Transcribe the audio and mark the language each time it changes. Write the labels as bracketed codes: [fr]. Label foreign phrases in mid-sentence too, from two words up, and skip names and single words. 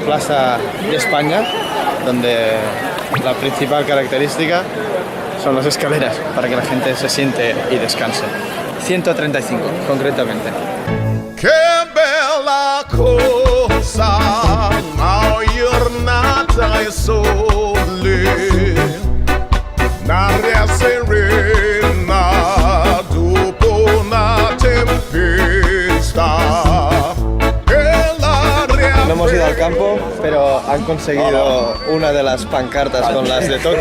[es] casa de España, donde la principal característica son las escaleras, para que la gente se siente y descanse. 135, concretamente. [nap] Che bella cosa, ma giornata e sole, l'aria serena dopo una tempesta. [es] No hemos ido al campo, pero han conseguido una de las pancartas con las de Totti.